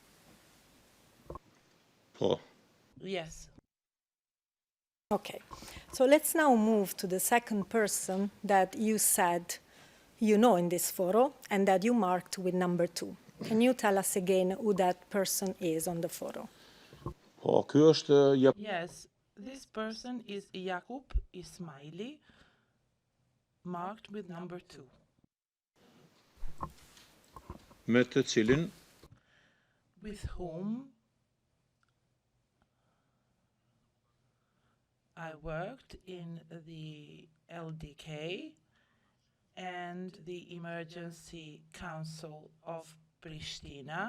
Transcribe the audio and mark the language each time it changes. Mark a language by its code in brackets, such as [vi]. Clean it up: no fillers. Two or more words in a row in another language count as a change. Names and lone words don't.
[sq] Po. [en] Yes. Okay, so let's now move to the second person that you said you know in this photo and that you marked with number 2. Can you tell us again who that person is on the photo? [sq] Po, ky është [en] Yes, this person is Jakub Ismaili, marked with number 2. [sq] me të cilin [en] With whom I worked in the LDK and the Emergency Council of Pristina.